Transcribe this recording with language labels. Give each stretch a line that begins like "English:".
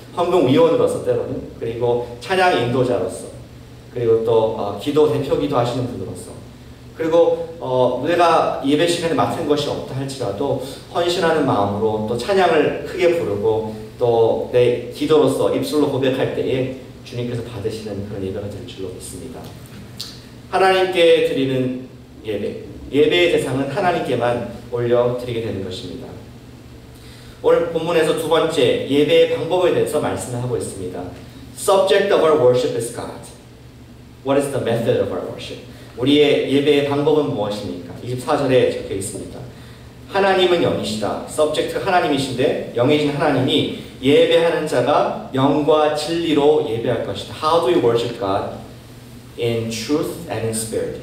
Korean: 헌금 위원으로서 때로는 그리고 찬양 인도자로서 그리고 또 기도 대표 기도하시는 분으로서 그리고 내가 예배 시간에 맡은 것이 없다 할지라도 헌신하는 마음으로 또 찬양을 크게 부르고 또 내 기도로서 입술로 고백할 때에 주님께서 받으시는 그런 예배가 될 줄로 믿습니다. 하나님께 드리는 예배의 대상은 하나님께만 올려드리게 되는 것입니다. 오늘 본문에서 두 번째 예배의 방법에 대해서 말씀을 하고 있습니다.
English: Subject of our worship is God. What is the method of our worship?
Korean: 우리의 예배의 방법은 무엇입니까? 24절에 적혀 있습니다. 하나님은 영이시다. Subject 하나님이신데 영이신 하나님이 예배하는 자가 영과 진리로 예배할 것이다.
English: How do we worship God? In truth and in spirit.